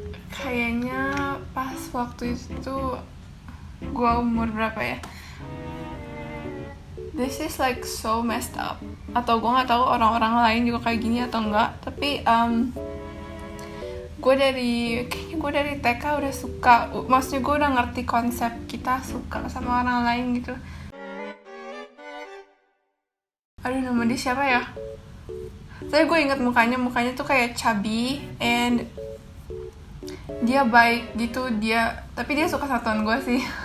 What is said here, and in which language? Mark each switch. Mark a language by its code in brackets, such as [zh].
[id] Kayaknya pas waktu itu gue umur berapa ya? [en] This is like so messed up. [id] Atau gue nggak tahu orang-orang lain juga kayak gini atau enggak. Tapi kayaknya gue dari TK udah suka. Maksudnya gue udah ngerti konsep kita suka sama orang lain gitu. Aduh, nama dia siapa ya? Tapi gue inget mukanya tuh kayak [en] chubby and [id] dia baik gitu, tapi dia suka satuan gue sih.